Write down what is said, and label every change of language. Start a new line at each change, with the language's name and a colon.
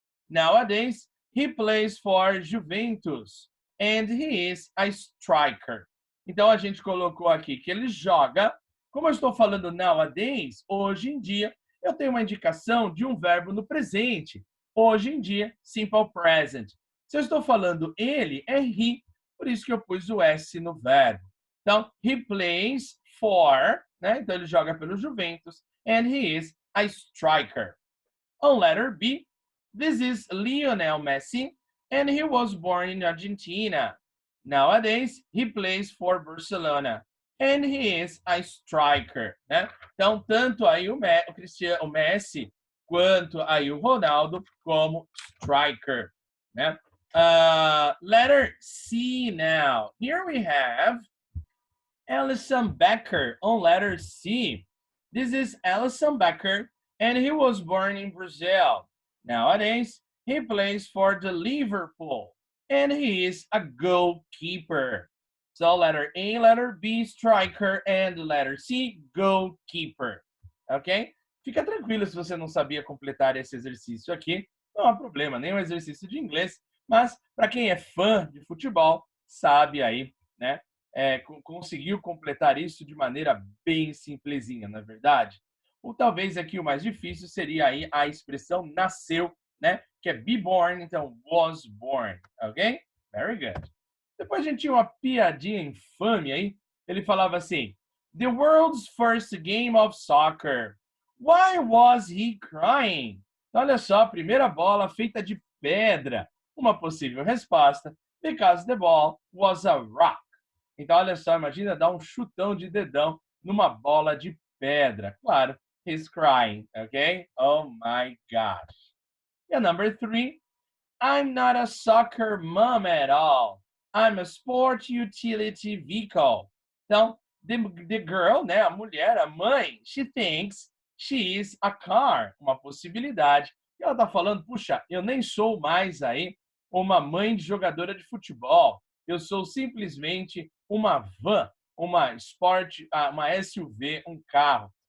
English: Nowadays, he plays for Juventus. And he is a striker.
Portuguese: Então, a gente colocou aqui que ele joga. Como eu estou falando nowadays, hoje em dia, eu tenho uma indicação de um verbo no presente. Hoje em dia, simple present. Se eu estou falando ele, é he. Por isso que eu pus o S no verbo. Então,
English: he plays for,
Portuguese: né? Então, ele joga pelo Juventus.
English: And he is a striker. On letter B, this is Lionel Messi. And he was born in Argentina. Nowadays, he plays for Barcelona. And he is a striker, né?
Portuguese: Então, tanto aí o Messi, quanto aí o Ronaldo, como striker, né?
English: Letter C now. Here we have Alisson Becker on letter C. This is Alisson Becker, and he was born in Brazil. Nowadays, he plays for the Liverpool, and he is a goalkeeper. So letter A, letter B, striker, and letter C, goalkeeper. Ok?
Portuguese: Fica tranquilo se você não sabia completar esse exercício aqui. Não há problema, nem um exercício de inglês. Mas, para quem é fã de futebol, sabe aí, né? Conseguiu completar isso de maneira bem simplesinha, não é verdade? Ou talvez aqui o mais difícil seria aí a expressão nasceu, né? Que é be born, então was born, ok?
English: Very good.
Portuguese: Depois a gente tinha uma piadinha infame aí. Ele falava assim,
English: The world's first game of soccer. Why was he crying?
Portuguese: Então, olha só, a primeira bola feita de pedra. Uma possível resposta.
English: Because the ball was a rock.
Portuguese: Então, olha só, imagina dar um chutão de dedão numa bola de pedra.
English: Claro, he's crying, okay? Oh my gosh. And number 3, I'm not a soccer mom at all. I'm a sport utility vehicle.
Portuguese: Então,
English: the girl,
Portuguese: né, a mulher, a mãe,
English: she thinks she is a car,
Portuguese: uma possibilidade. E ela está falando, puxa, eu nem sou mais aí uma mãe de jogadora de futebol. Eu sou simplesmente uma van, uma uma SUV, um carro.